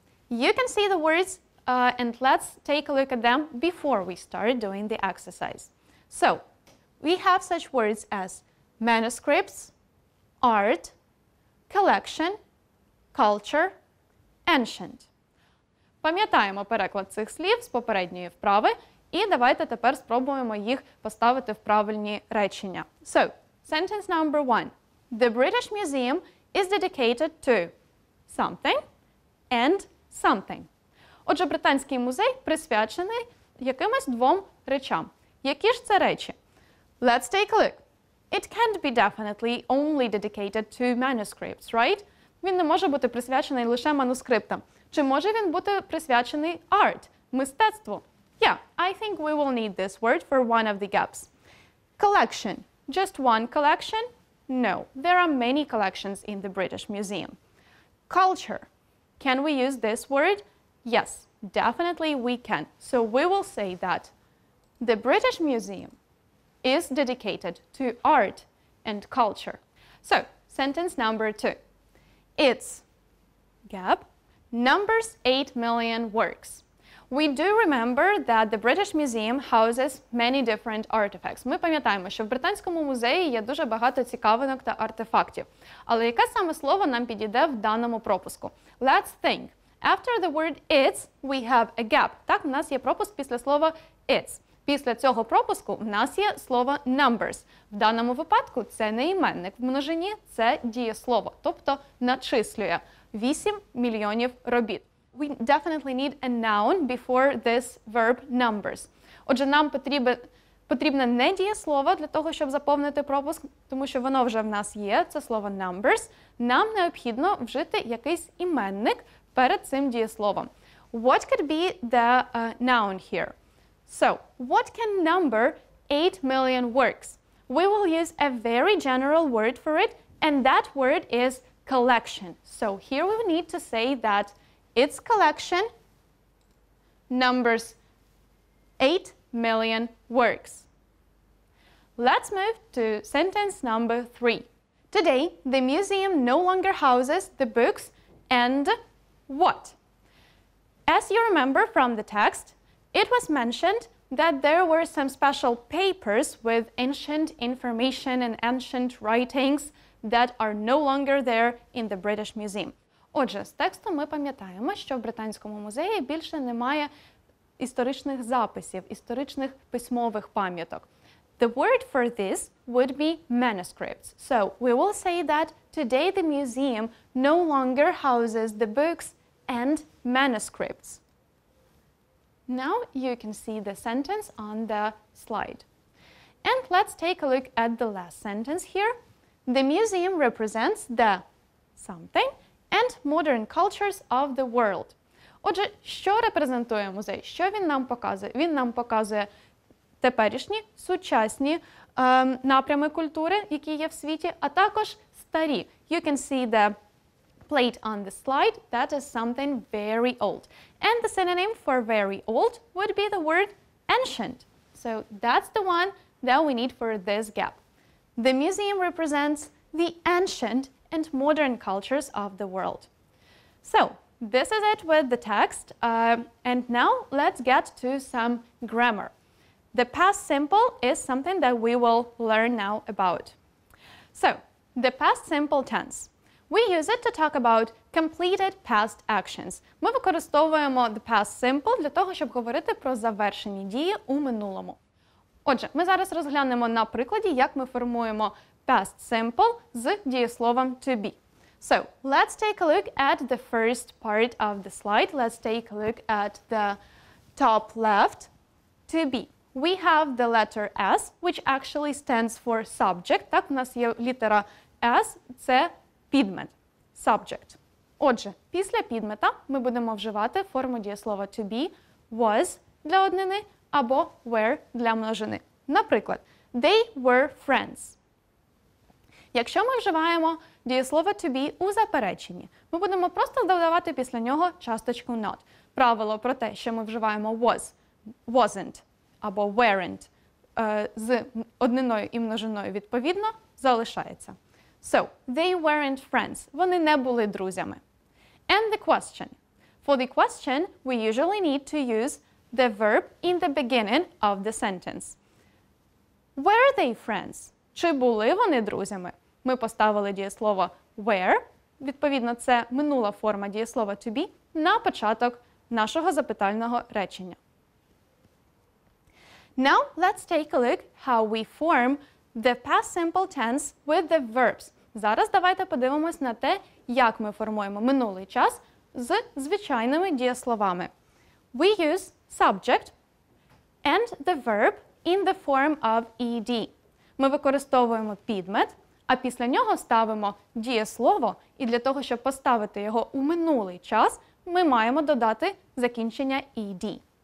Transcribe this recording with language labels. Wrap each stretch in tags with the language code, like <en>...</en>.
<en>You can see the words and let's take a look at them before we start doing the exercise. So, we have such words as manuscripts, art, collection, culture, ancient.</en> <uk>Пам'ятаємо переклад цих слів з попередньої вправи і давайте тепер спробуємо їх поставити в правильні речення.</uk> <en>So, sentence number 1. The British Museum is dedicated to something and something.</en> <uk>Отже, Британський музей присвячений якимось двом речам. Які ж це речі?</uk> <en>Let's take a look. It can't be definitely only dedicated to manuscripts, right?</en> <uk>Він не може бути присвячений лише манускриптам. Чи може він бути присвячений art, мистецтву?</uk> <en>Yeah, I think we will need this word for one of the gaps. Collection. Just one collection? No, there are many collections in the British Museum. Culture. Can we use this word? Yes, definitely we can. So we will say that the British Museum is dedicated to art and culture. So, sentence number 2. Its gap numbers 8 million works. We do remember that the British Museum houses many different artifacts.</en> <uk>Ми пам'ятаємо, що в Британському музеї є дуже багато цікавинок та артефактів. Але яке саме слово нам підійде в даному пропуску?</uk> <en>Let's think. After the word its, we have a gap.</en> <uk>Так, у нас є пропуск після слова its. Після цього пропуску в нас є слово numbers. В даному випадку це не іменник в множині, це дієслово, тобто начислює 8 мільйонів робіт.</uk> <en>We definitely need a noun before this verb numbers.</en> <uk>Отже, нам потрібне не дієслово для того, щоб заповнити пропуск, тому що воно вже в нас є, це слово numbers. Нам необхідно вжити якийсь іменник перед цим дієсловом.</uk> <en>What could be the noun here? So, what can number 8 million works? We will use a very general word for it, and that word is collection. So, here we need to say that its collection numbers 8 million works. Let's move to sentence number 3. Today, the museum no longer houses the books and what? As you remember from the text, it was mentioned that there were some special papers with ancient information and ancient writings that are no longer there in the British Museum.</en> <uk>Отже, з тексту ми пам'ятаємо, що в Британському музеї більше немає історичних записів, історичних письмових пам'яток.</uk> <en>The word for this would be manuscripts. So we will say that today the museum no longer houses the books and manuscripts. now you can see the sentence on the slide. And let's take a look at the last sentence here. The museum represents the something and modern cultures of the world.</en> <uk>Отже, що репрезентує музей? Що він нам показує? Він нам показує теперішні, сучасні напрями культури, які є в світі, а також старі.</uk> <en>You can see the plate on the slide. That is something very old. And the synonym for very old would be the word ancient. So that's the one that we need for this gap. The museum represents the ancient and modern cultures of the world. So this is it with the text. And now let's get to some grammar. The past simple is something that we will learn now about. So the past simple tense. We use it to talk about completed past actions.</en> <uk>Ми використовуємо the past simple для того, щоб говорити про завершені дії у минулому. Отже, ми зараз розглянемо на прикладі, як ми формуємо past simple з дієсловом to be.</uk> <en>So, let's take a look at the first part of the slide. Let's take a look at the top left. To be. We have the letter S, which actually stands for subject.</en> <uk>Так, у нас є літера S, це підмет, subject. Отже, після підмета ми будемо вживати форму дієслова to be, was для однини або were для множини. Наприклад,</uk> <en>they were friends.</en> <uk>Якщо ми вживаємо дієслово to be у запереченні, ми будемо просто додавати після нього часточку not. Правило про те, що ми вживаємо was, wasn't або weren't з одниною і множиною відповідно, залишається.</uk> <en>So, they weren't friends.</en> <uk>Вони не були друзями.</uk> <en>And the question. For the question, we usually need to use the verb in the beginning of the sentence. Were they friends?</en> <uk>Чи були вони друзями? Ми поставили дієслово were, відповідно, це минула форма дієслова to be, на початок нашого запитального речення.</uk> <en>Now, let's take a look how we form the past simple tense with the verbs.</en> <uk>Зараз давайте подивимось на те, як ми формуємо минулий час з звичайними дієсловами.</uk> <en>We use subject and the verb in the form of ed.</en> <uk>Ми використовуємо підмет, а після нього ставимо дієслово, і для того, щоб поставити його у минулий час, ми маємо додати закінчення ed.</uk>